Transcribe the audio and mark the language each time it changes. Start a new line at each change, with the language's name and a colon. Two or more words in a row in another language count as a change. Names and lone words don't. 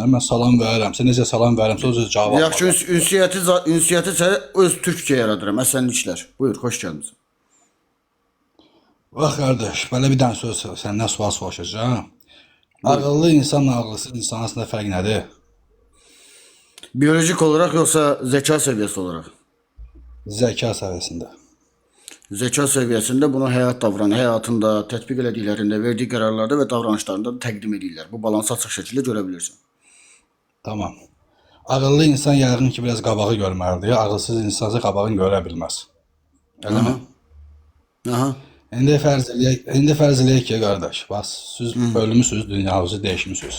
Azerbaijani: Mən salam verirəm. Sən necə salam verirəm, sonra özü cavab. Yaxşı, ünsiyyəti sən öz türkçə yaradıram. Əsenliklər. Buyur, hoş gəlmisən. Bax qardaş, belə bir dənə söz səndən sual soruşacağam. Ağıllı insanla ağılsız insan arasında fərq nədir?
Turkish: Biyolojik olarak yoksa zeka seviyesi olarak?
Azerbaijani: Zeka səviyyəsində.
Turkish: Zeka seviyesinde bunu hayatında,
Azerbaijani: tətbiq elədiklərində, verdiyi qərarlarda və davranışlarında təqdim edirlər. Bu balansı açıq şəkildə görə bilirsən. Tamam. Ağıllı insan yəqin ki, biraz qabağı görməlidir. Ağılsız insan isə qabağını görə bilməz. Elə mi? Aha. İndi fərz eləyək ki, qardaş, bax, siz ölmüsünüz, dünyanızı dəyişmisiniz.